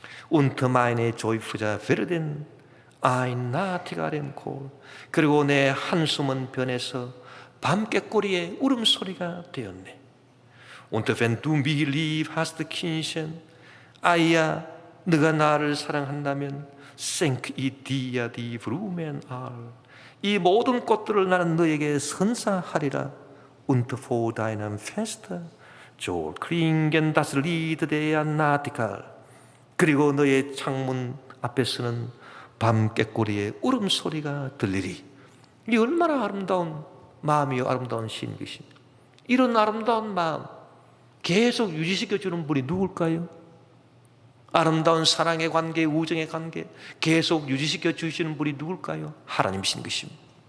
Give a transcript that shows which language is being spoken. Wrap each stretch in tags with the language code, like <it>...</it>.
<de>Und meine Seufzer werden ein Nachtigallenchor,</de> <ko>그리고 내 한숨은 변해서 밤깨꼬리의 울음소리가 되었네.</ko> <de>Und wenn du mich lieb hast, Kindchen,</de> <ko>아이야, 네가 나를 사랑한다면</ko> <de>Schenk ich dir die Blumen all,</de> <ko>이 모든 꽃들을 나는 너에게 선사하리라.</ko> <de>Und vor deinem Fest soll klingen das Lied der Nachtigall,</de> <ko>그리고 너의 창문 앞에서는 밤깨꼬리의 울음소리가 들리리. 이 얼마나 아름다운 마음이요, 아름다운 시인 것입니다. 이런 아름다운 마음 계속 유지시켜주는 분이 누굴까요? 아름다운 사랑의 관계, 우정의 관계 계속 유지시켜 주시는 분이 누굴까요? 하나님이신 것입니다.</ko>